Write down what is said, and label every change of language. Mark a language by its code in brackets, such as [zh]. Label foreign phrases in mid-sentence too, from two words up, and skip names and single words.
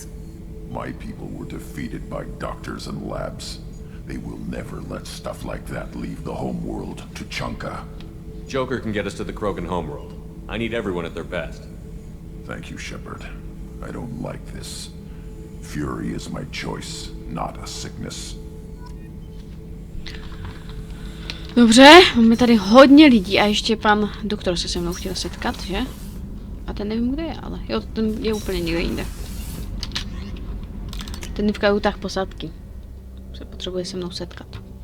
[en] My people were defeated by doctors and labs. They will never let stuff like that leave the homeworld to Chunka. Joker can get us to the Krogan homeworld. I need everyone at their best. Thank you, Shepard. I don't like this. Fury is my choice, not a sickness. [cs] Dobře, máme tady hodně lidí a ještě pan doktor se mnou chtěl setkat, že? A ten nevím, kde je, ale jo, ten je úplně někde jinde. Ten je v kajutách posádky. Se potřebuje se mnou setkat.